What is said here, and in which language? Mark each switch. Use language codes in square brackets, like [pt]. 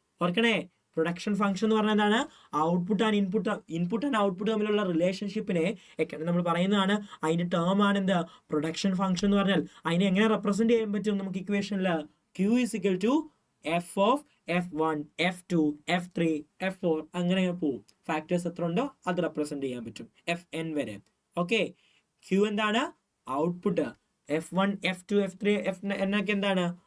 [ml] ഓർക്കണേ, production function എന്ന് പറഞ്ഞാൽ എന്താണ്? Output and input and output തമ്മിലുള്ള റിലേഷൻഷിപ്പിനെ നമ്മൾ പറയുന്നതാണ്. അതിന്റെ ടേം ആണ് എന്ത്? പ്രൊഡക്ഷൻ ഫംഗ്ഷൻ എന്ന് പറഞ്ഞാൽ. അതിനെ എങ്ങനെ റെപ്രസെന്റ് ചെയ്യാൻ പറ്റും നമുക്ക് ഇക്വേഷനിൽ? [en] Q is equal to f of f1, f2, f3, f4 [ml] അങ്ങനെ പോവും. ഫാക്ടേഴ്സ് എത്ര ഉണ്ടോ അത് റെപ്രസെന്റ് ചെയ്യാൻ പറ്റും fn വരെ. ഓക്കെ, Q എന്താണ്? Output. f1, f2, f3, f9 എന്നൊക്കെ എന്താണ്?